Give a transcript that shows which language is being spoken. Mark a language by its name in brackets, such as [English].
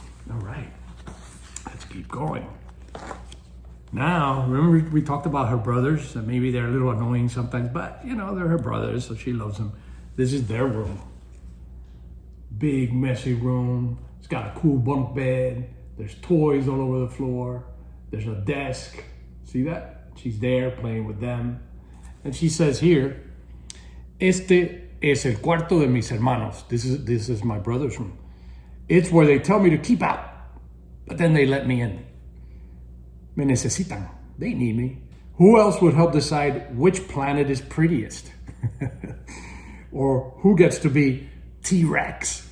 [English] All right, let's keep going. Now, remember we talked about her brothers, and maybe they're a little annoying sometimes, but you know, they're her brothers, so she loves them. This is their room. Big, messy room. It's got a cool bunk bed. There's toys all over the floor. There's a desk. See that? She's there playing with them. And she says here, [Spanish] este es el cuarto de mis hermanos. [English] This is my brother's room. It's where they tell me to keep out, but then they let me in. [Spanish] Me necesitan. [English] They need me. Who else would help decide which planet is prettiest? Or who gets to be T-Rex?